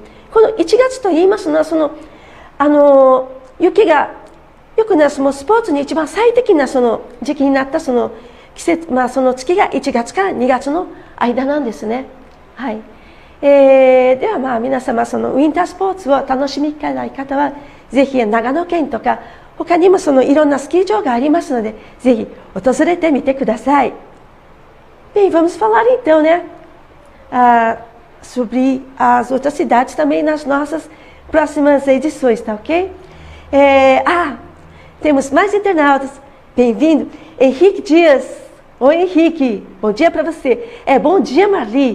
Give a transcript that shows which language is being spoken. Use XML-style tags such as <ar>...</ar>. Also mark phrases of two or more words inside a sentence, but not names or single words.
<ja>この1月といいますのは雪がよくね、そのスポーツに一番最適なその時期になったその季節、その月が1月から2月の間なんですね。はい。では皆様そのウィンタースポーツを楽しみたい方はぜひ長野県とか他にもいろんなスキー場がありますのでぜひ訪れてみてください。</ja> <pt>Bem, vamos falar então, né, sobre as outras cidades também nas nossas próximas edições, tá ok? Temos mais internautas. Bem-vindo, Henrique Dias. Oi, Henrique. Bom dia para você. Bom dia, Marli.</pt>